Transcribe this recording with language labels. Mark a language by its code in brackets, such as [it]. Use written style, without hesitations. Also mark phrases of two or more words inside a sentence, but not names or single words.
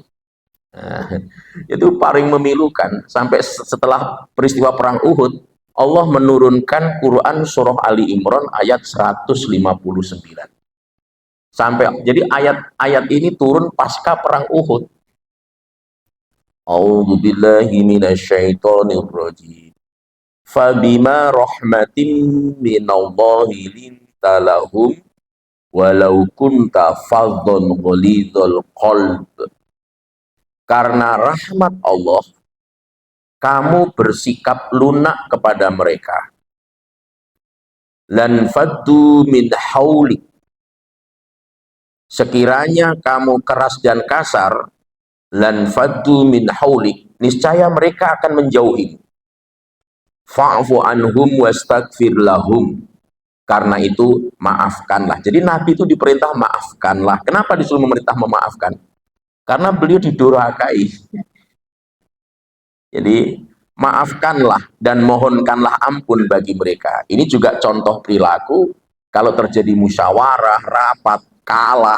[id] Nah, itu paling memilukan. Sampai setelah peristiwa perang Uhud, Allah menurunkan Quran surah Ali Imran ayat 159. Jadi ayat-ayat ini turun pasca perang Uhud. [ar] أعوذ بالله من الشيطان الرجيم. فبما رحمة من الله لنت لهم ولو كنت فظا غليظ القلب. [id] Karena rahmat Allah, kamu bersikap lunak kepada mereka. [ar] لانفضوا من حولك. [id] Sekiranya kamu keras dan kasar, [ar] لانفضوا من حولك, [id] niscaya mereka akan menjauhi. [ar] فاعف عنهم واستغفر لهم, [id] karena itu maafkanlah. Jadi Nabi itu diperintah maafkanlah. Kenapa disuruh memerintah memaafkan? Karena beliau didurhakai. Jadi maafkanlah dan mohonkanlah ampun bagi mereka. Ini juga contoh perilaku kalau terjadi musyawarah, rapat, kalah.